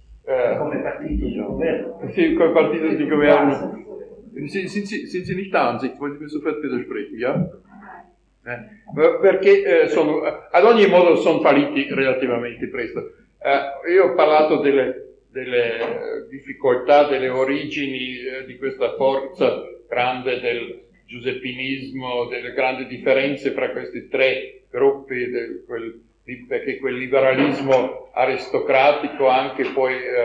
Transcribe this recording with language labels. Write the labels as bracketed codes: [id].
[it] Come partito di governo. Sì, come partito di governo. [de] Sind Sie nicht da an sich? Wollen Sie mir sofort widersprechen, ja? [it] Perché sono, ad ogni modo sono falliti relativamente presto. Io ho parlato delle difficoltà, delle origini di questa forza grande del giuseppinismo, delle grandi differenze fra questi tre gruppi, perché quel liberalismo aristocratico anche poi